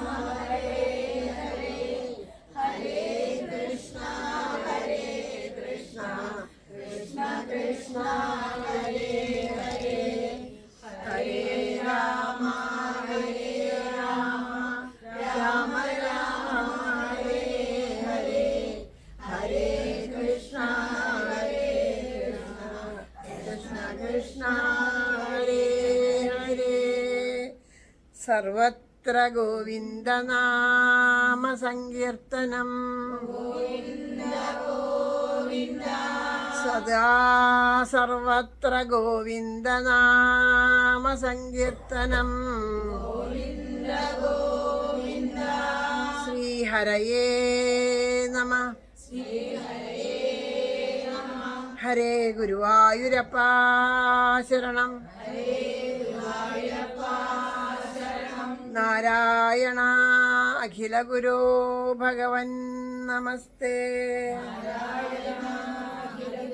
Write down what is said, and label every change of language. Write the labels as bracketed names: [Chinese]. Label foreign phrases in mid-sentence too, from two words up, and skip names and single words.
[Sanskrit] ഹരേ ഹരേ ഹരേ കൃഷ്ണ കൃഷ്ണ കൃഷ്ണ ഹരേ ഹരേ ഹരേ രാമ ഹരേ രാമ രാമ രാമ ഹരേ ഹരേ ഹരേ കൃഷ്ണ കൃഷ്ണ ഹരേ ഹരേ സർവത്ര ഗോവിന്ദനാമ സങ്കീർത്തനം സദാ സർവത്ര ഗോവിന്ദനാമ സങ്കീർത്തനം ശ്രീഹരയേ നമഃ ഹരേ ഗുരുവായൂരപ്പ ശരണം നാരായണ അഖില ഗുരോ ഭഗവൻ നമസ്തേ.